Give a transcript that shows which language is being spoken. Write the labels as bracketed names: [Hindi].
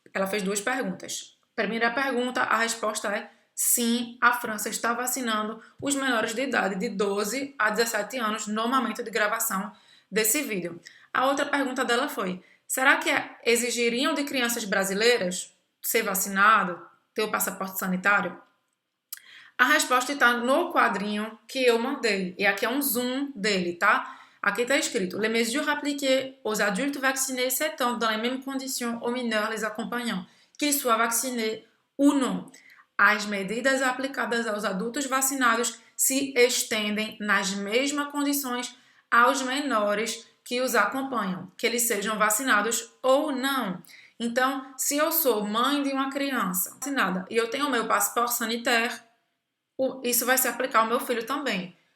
[Portuguese] Ela fez duas perguntas. Primeira pergunta, a resposta é sim, a França está vacinando os menores de idade de 12 a 17 anos no momento de gravação desse vídeo. A outra pergunta dela foi: será que exigiriam de crianças brasileiras ser vacinado, ter o passaporte sanitário? A resposta está no quadrinho que eu mandei. E aqui é um zoom dele, tá? Aqui está escrito: [French] Les mesures appliquées aux adultes vaccinés s'étendent dans les mêmes conditions aux mineurs les acompanhant, qu'ils soient vaccinés ou não. [Portuguese] As medidas aplicadas aos adultos vacinados se estendem nas mesmas condições aos menores que os acompanham, que eles sejam vacinados ou não. Então, se eu sou mãe de uma criança vacinada e eu tenho o meu passaporte sanitário, isso vai se aplicar ao meu filho também.